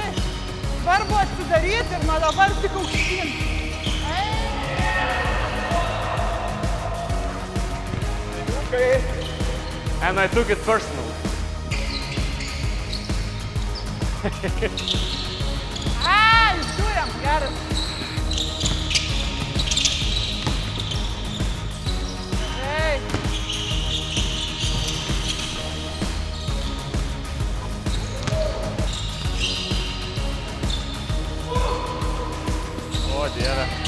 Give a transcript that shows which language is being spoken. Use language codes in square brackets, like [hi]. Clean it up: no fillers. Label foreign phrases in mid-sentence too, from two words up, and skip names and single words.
[lt] Svarbu atsidaryti ir nuo dabar tik aukštyn. [en] And I took it personal. [lt] Žiūrėm, geras. Gerai. O, Dieve.